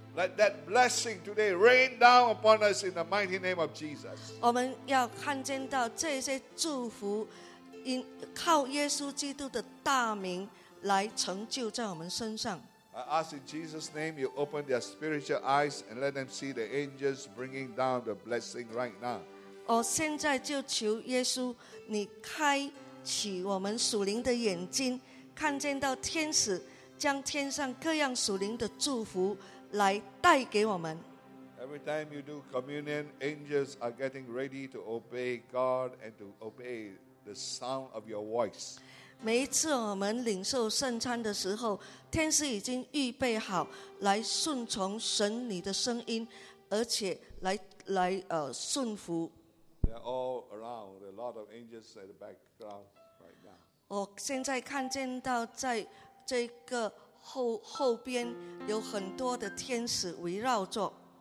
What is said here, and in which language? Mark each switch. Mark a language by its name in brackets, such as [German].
[English] Let that blessing today rain down upon us in the mighty name of Jesus. [Chinese] 我们要看见到这些祝福因靠耶稣基督的大名来成就在我们身上。 [English] I ask in Jesus' name you open their spiritual eyes and let them see the angels bringing down the blessing right now. [Chinese] 我现在就求耶稣你开启我们属灵的眼睛，看见到天使将天上各样属灵的祝福来带给我们。 [English] Every time you do communion, angels are getting ready to obey God and to obey the sound of your voice. [Chinese] 每一次我们领受圣餐的时候，天使已经预备好来顺从神你的声音，而且来顺服。 [English] They're all around. There are a lot of angels at the background right now. [Chinese] 我现在看见到在这个后边有很多的天使围绕着。